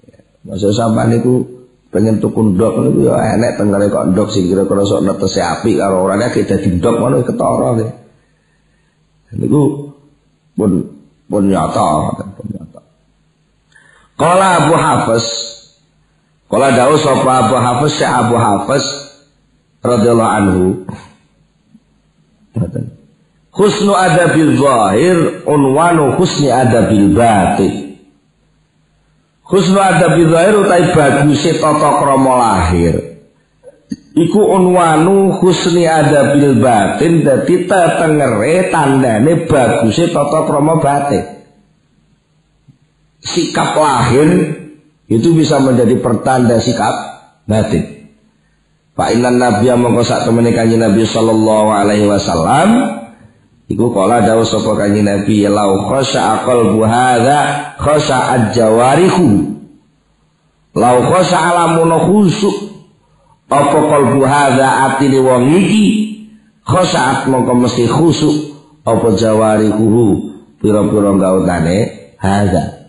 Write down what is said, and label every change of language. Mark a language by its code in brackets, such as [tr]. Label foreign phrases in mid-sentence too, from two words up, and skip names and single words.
[jv] Maksud sampean niku pengen tuku ndok niku ya enek tengene kok ndok sing kira-kira sok netese apik karo orane ki dadi ndok ngono ketara nggih. Niku pun nyata. [ar] Qala Abu Hafiz, qala [jv] dawuh sapa [ar] Abu Hafiz, Syekh Abu Hafiz رضي الله عنه. حسن أدب الظاهر عنوان حسن أدب الباطن. حسن أدب الظاهر [jv] utai baguse tata krama lahir iku [ar] عنوان حسن أدب الباطن, [jv] dadi tetengere tandane baguse tata krama batin. [id] Sikap lahir itu bisa menjadi pertanda sikap batin. [ar] فإن النبي [jv] mongko sak temene kanjeng Nabi [ar] صلى الله عليه وسلم [jv] iku kala dawuh sapa kanjeng Nabi, [ar] لو خشع قلب هذا خشعت جوارحه. لو خشع [jv] lamun khusuk apa [ar] قلب هذا [jv] atine wong iki khasha'at mongko mesti khusuk apa jawarihu pira-pira gautane hadza.